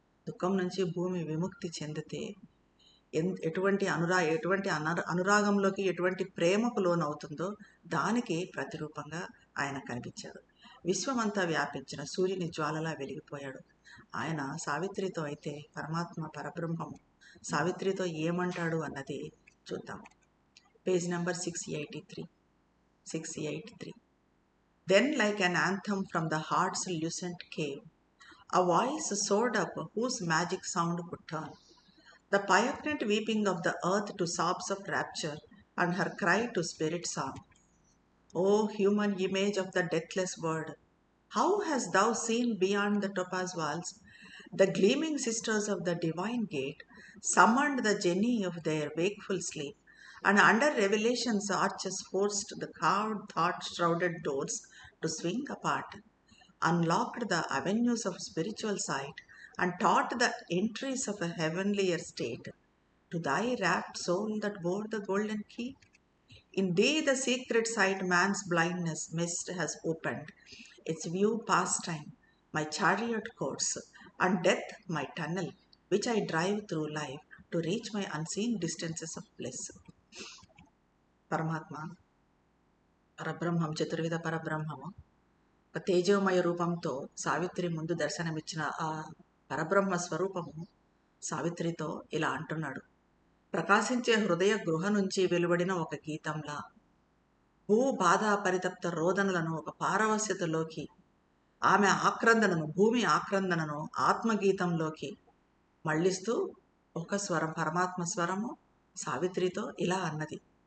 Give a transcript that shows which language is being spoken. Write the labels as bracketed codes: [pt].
[te] దుఃఖం నుంచి భూమి విముక్తి చెందితే ఎటువంటి అనురాగంలోకి, ఎటువంటి ప్రేమకు లోనవుతుందో దానికి ప్రతిరూపంగా ఆయన కనిపించాడు. విశ్వమంతా వ్యాపించిన సూర్యుని జ్వాలలా వెలిగిపోయాడు ఆయన. సావిత్రితో అయితే పరమాత్మ, పరబ్రహ్మము సావిత్రితో ఏమంటాడు అన్నది చూద్దాం. Page number 683. [en] Then, like an anthem from the heart's lucent cave, a voice soared up whose magic sound could turn the poignant weeping of the earth to sobs of rapture, and her cry to spirit song. O human image of the deathless word, how hast thou seen beyond the topaz walls the gleaming sisters of the divine gate summoned the genii of their wakeful sleep, and under revelation's arches forced the carved thought-shrouded doors to swing apart, unlocked the avenues of spiritual sight, and taught the entries of a heavenlier state to thy rapt soul that bore the golden key? In thee the secret sight man's blindness mist has opened, its view pastime, my chariot course, and death my tunnel, which I drive through life to reach my unseen distances of bliss. [te] పరమాత్మ పరబ్రహ్మం, చతుర్విధ పరబ్రహ్మము ఒక తేజోమయ రూపంతో సావిత్రి ముందు దర్శనమిచ్చిన ఆ పరబ్రహ్మ స్వరూపము సావిత్రితో ఇలా అంటున్నాడు. ప్రకాశించే హృదయ గృహ నుంచి వెలువడిన ఒక గీతంలా భూ బాధ పరితప్త రోదనలను ఒక పారవస్యతలోకి, ఆమె ఆక్రందనను, భూమి ఆక్రందనను ఆత్మగీతంలోకి మళ్ళిస్తూ ఒక స్వరం, పరమాత్మ స్వరము సావిత్రితో ఇలా అన్నది.